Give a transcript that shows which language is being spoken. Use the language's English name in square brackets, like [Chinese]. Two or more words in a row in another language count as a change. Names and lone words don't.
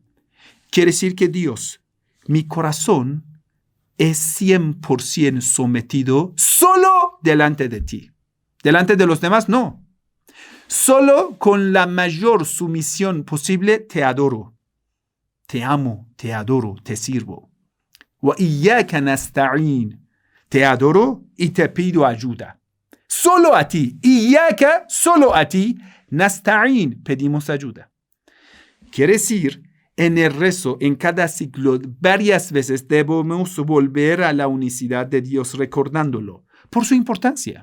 [Spanish] Quiere decir que Dios, mi corazón es 100% sometido solo delante de ti. Delante de los demás, no. Solo con la mayor sumisión posible te adoro. Te amo, te adoro, te sirvo. [Arabic] وإياك نستعين. [Spanish] Te adoro y te pido ayuda. Solo a ti. Iyyaka, solo a ti. Nasta'in, pedimos ayuda. Quiere decir, en el rezo, en cada ciclo, varias veces debemos volver a la unicidad de Dios recordándolo, por su importancia.